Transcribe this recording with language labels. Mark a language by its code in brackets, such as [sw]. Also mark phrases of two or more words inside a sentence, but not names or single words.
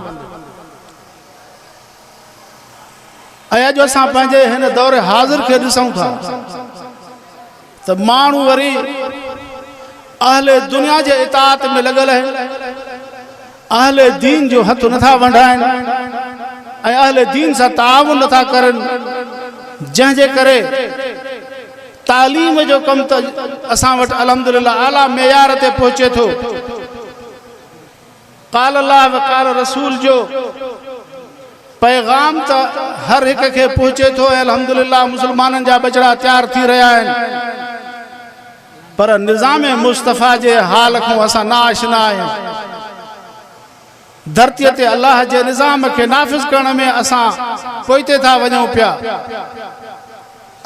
[sd] ऐं अॼु असां पंहिंजे हिन दौर हाज़िर खे ॾिसूं था त माण्हू वरी अहले दुनिया जे इताअत में लॻल आहिनि, अहले दीन जो हथ नथा वंढाइनि ऐं अहले दीन सां ताउन नथा करनि, जंहिंजे करे तालीम जो कमु त असां वटि अल्हम्दुलिल्लाह आला मेयार ते पहुचे थो। [ar] قال الله وقال رسول [sd] जो पैगाम त हर हिक खे पहुचे थो ऐं अल्हम्दुलिल्लाह मुसलमाननि जा बचड़ा तैयार थी रहिया आहिनि, पर निज़ाम मुस्तफ़ा जे हाल खां असां नाआशिना आहियूं। धरतीअ ते अल्लाह जे निज़ाम खे नाफ़िज़ करण में असां पोइते था वञूं पिया।